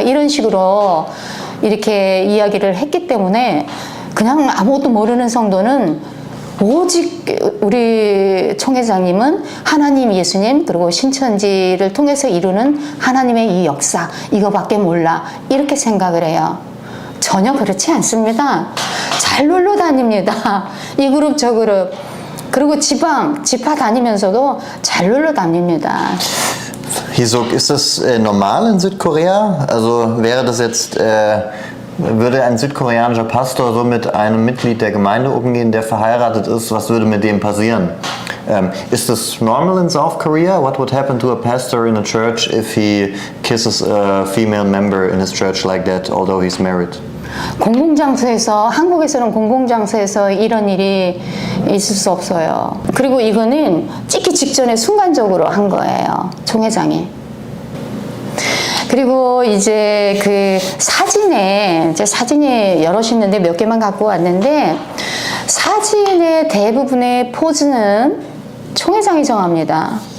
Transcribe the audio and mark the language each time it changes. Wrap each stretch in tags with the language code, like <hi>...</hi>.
<ko>이런 식으로 이렇게 이야기를 했기 때문에 그냥 아무것도 모르는 성도는 오직 우리 총회장님은 하나님, 예수님, 그리고 신천지를 통해서 이루는 하나님의 이 역사, 이거밖에 몰라. 이렇게 생각을 해요. 전혀 그렇지 않습니다. 잘 놀러 다닙니다. 이 그룹, 저 그룹. 그리고 지파 다니면서도 잘 놀러 다닙니다.</ko> <de>Hisuk, ist das normal in Südkorea? Also wäre das jetzt, würde ein südkoreanischer Pastor so mit einem Mitglied der Gemeinde umgehen, der verheiratet ist? Was würde mit dem passieren?</de> <en>Is this normal in South Korea? What would happen to a pastor in a church if he kisses a female member in his church like that, although he's married?</en> <ko>공공장소에서, 한국에서는 공공장소에서 이런 일이 있을 수 없어요. 그리고 이거는 찍기 직전에 순간적으로 한 거예요, 총회장이. 그리고 이제 그 사진이 여럿 있는데 몇 개만 갖고 왔는데, 사진의 대부분의 포즈는 총회장이 정합니다.</ko>